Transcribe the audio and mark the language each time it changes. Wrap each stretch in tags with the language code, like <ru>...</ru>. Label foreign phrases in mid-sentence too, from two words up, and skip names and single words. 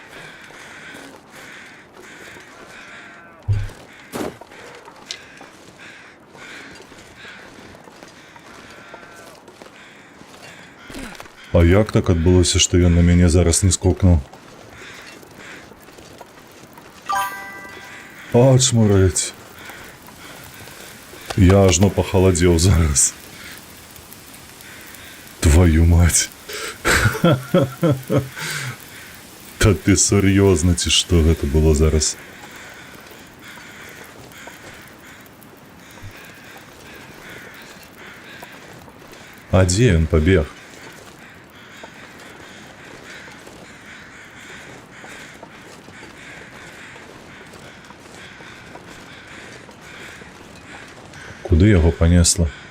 <be>А як так адбылося, што ён на мяне зараз не скокнуў? Ачмурэць. Я ажно пахаладзеў зараз.</be> <ru>Твою мать.</ru> <be>Та ты сур'ёзна, ці што гэта было зараз? А дзе ён пабег? Куды яго панесла?</be>